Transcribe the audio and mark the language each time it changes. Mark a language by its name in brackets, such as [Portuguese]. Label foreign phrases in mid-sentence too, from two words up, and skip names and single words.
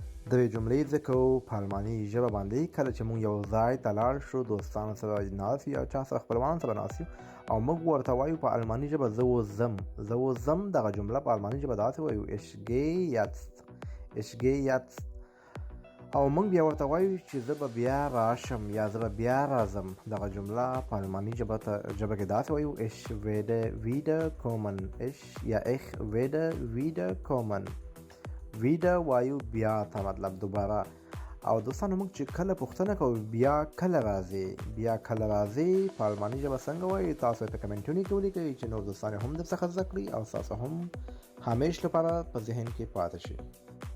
[Pashto] د یوې جملې ذکر کوو په الماني ژبه باندې. کله چې موږ یو ځای ته لاړ شو، دوستانو سره ناست یو، چا سره خپلوانو سره ناست یو او موږ ورته وایو په الماني ژبه زه اوس ځم. زه اوس ځم دغه جمله په الماني ژبه داسې وایو [German] ich gehe jetzt. ich gehe jetzt. [Pashto] او موږ بیا ورته وایو چې زه به بیا راشم یا زه به بیا راځم. دغه جمله په الماني ژبه کې داسې وایو [German] ich werde wieder kommen. ich werde wieder kommen. [Pashto] wieder وایو بیا ته، مطلب دوباره. او دوستانو موږ چې کله پوښتنه کوو بیا کله راځي، بیا کله راځي په الماني ژبه څنګه وایي، تاسو ته کمنټونه کې ولیکئ چې نور دوستان هم درڅخه زده کړي او تاسو هم همیش لپاره په ذهن کې پاتې شي.